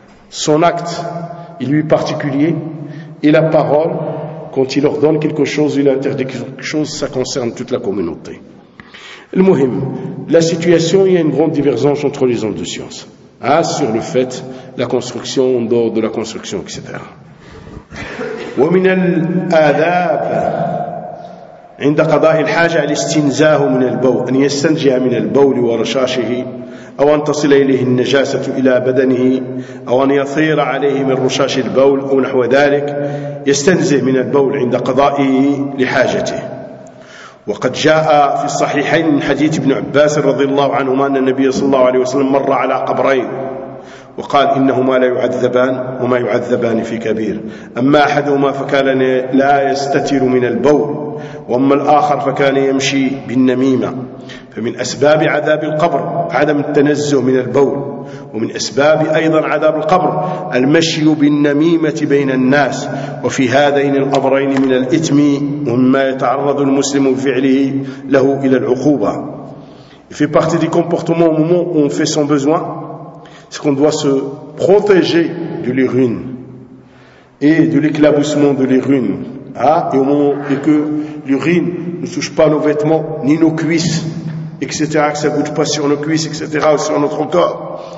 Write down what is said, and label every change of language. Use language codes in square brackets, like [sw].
[fr] Son acte, il lui est particulier, et la parole, quand il ordonne quelque chose, il interdit quelque chose, ça concerne toute la communauté. Le muhim, la situation, il y a une grande divergence entre les hommes de science. Sur le fait la construction en dehors de la construction, etc. [ar] ومن الآداب عند قضاء الحاجة الاستنزاه من البول أن يستنجي من البول ورشاشه أو أن تصل إليه النجاسة إلى بدنه أو أن يثير عليه من رشاش البول أو نحو ذلك يستنزه من البول عند قضائه لحاجته. وقد جاء في الصحيحين من حديث ابن عباس رضي الله عنهما أن النبي صلى الله عليه وسلم مر على قبرين وقال إنهما لا يعذبان وما يعذبان في كبير، أما أحدهما فكان لا يستتر من البول، وأما الآخر فكان يمشي بالنميمة. فمن أسباب عذاب القبر عدم التنزه من البول، ومن أسباب أيضا عذاب القبر المشي بالنميمة بين الناس، وفي هذين الأمرين من الإثم وما يتعرض المسلم بفعله له إلى العقوبة. [fr] في partie des comportements au moment où on fait son besoin, c'est qu'on doit se protéger de l'urine et de l'éclaboussement de l'urine. Et au moment et que l'urine ne touche pas nos vêtements ni nos cuisses, etc., que ça ne goûte pas sur nos cuisses, etc., ou sur notre corps.